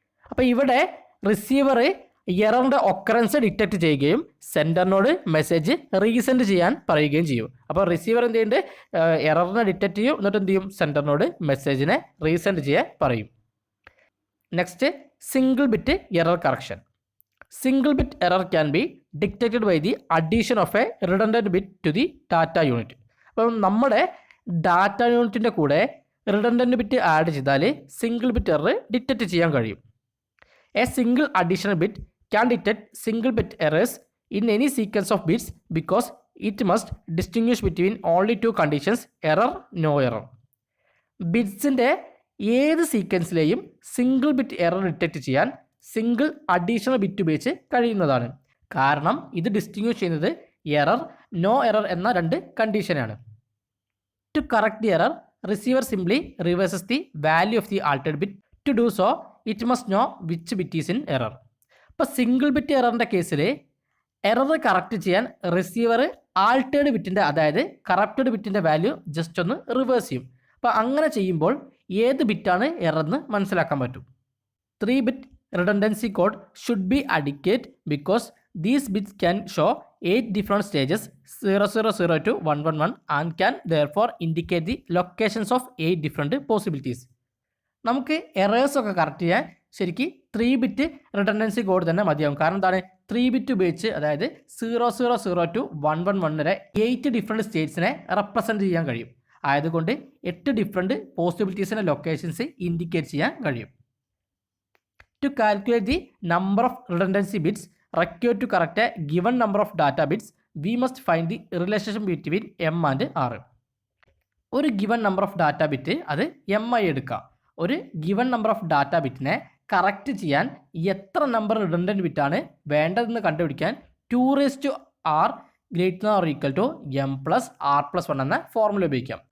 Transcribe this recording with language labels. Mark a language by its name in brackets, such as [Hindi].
[Malayalam] അപ്പോൾ ഇവിടെ receiver എററിൻ്റെ occurrence detect ചെയ്യുകയും സെൻഡറിനോട് മെസ്സേജ് റീസെൻഡ് ചെയ്യാൻ പറയുകയും ചെയ്യും. അപ്പോൾ റിസീവർ എന്ത് ചെയ്യുന്നുണ്ട്? എററിനെ ഡിറ്റക്ട് ചെയ്യും, എന്നിട്ട് എന്ത് ചെയ്യും? സെൻഡറിനോട് മെസ്സേജിനെ റീസെൻഡ് ചെയ്യാൻ പറയും. Next, single bit error correction. [English] Single bit error can be detected by the addition of a redundant bit to the data unit. [Malayalam] അപ്പം നമ്മുടെ ഡാറ്റ യൂണിറ്റിൻ്റെ കൂടെ റിഡണ്ടൻറ്റ് ബിറ്റ് ആഡ് ചെയ്താൽ സിംഗിൾ ബിറ്റ് എറർ ഡിറ്റക്റ്റ് ചെയ്യാൻ കഴിയും. [English] A single additional bit can detect single bit errors in any sequence of bits because it must distinguish between only two conditions: error, no error. [Malayalam] ബിറ്റ്സിൻ്റെ ഏത് സീക്വൻസിലെയും single bit error detect ചെയ്യാൻ single additional bit ഉപയോഗിച്ച് കഴിയുന്നതാണ്. കാരണം ഇത് distinguish ചെയ്യുന്നത് error, no error എന്ന രണ്ട് കണ്ടീഷനാണ്. [English] To correct the error, receiver simply reverses the value of the altered bit. To do so it must know which bit is in error. [Malayalam] ഇപ്പോൾ single bit എററിൻ്റെ കേസിൽ എറർ കറക്റ്റ് ചെയ്യാൻ receiver altered ബിറ്റിൻ്റെ, അതായത് corrupted ബിറ്റിൻ്റെ value just ഒന്ന് reverse ചെയ്യും. അപ്പോൾ അങ്ങനെ ചെയ്യുമ്പോൾ ഏത് ബിറ്റാണ് എറർ എന്ന് മനസ്സിലാക്കാൻ പറ്റും. [English] 3-bit redundancy code should be adequate because these bits can show 8 different stages 0000 to 111 and can therefore indicate the locations of 8 different possibilities. [Malayalam] നമുക്ക് എറേഴ്സ് ഒക്കെ കറക്റ്റ് ചെയ്യാൻ ശരിക്കും 3-bit റിഡണ്ടൻസി കോഡ് തന്നെ മതിയാവും. കാരണം എന്താണ്? 3-bit ഉപയോഗിച്ച്, അതായത് 0000 to 111 വരെ 8 ഡിഫറെൻറ്റ് സ്റ്റേറ്റ്സിനെ റെപ്രസെൻറ്റ് ചെയ്യാൻ കഴിയും. ആയതുകൊണ്ട് 8 ഡിഫറെൻറ്റ് പോസിബിലിറ്റീസിൻ്റെ ലൊക്കേഷൻസ് ഇൻഡിക്കേറ്റ് ചെയ്യാൻ കഴിയും. [English] To calculate the number of redundancy bits required to correct a given number of data bits, we must find the relationship between m and r. [Malayalam] ഒരു given number of data bit അത് m ആയി എടുക്കുക. ഒരു given number of data ബിറ്റിനെ correct ചെയ്യാൻ എത്ര number റിഡണ്ടൻറ്റ് ബിറ്റാണ് വേണ്ടതെന്ന് കണ്ടുപിടിക്കാൻ 2r greater or equal to m plus r+1 എന്ന ഫോർമുല ഉപയോഗിക്കാം.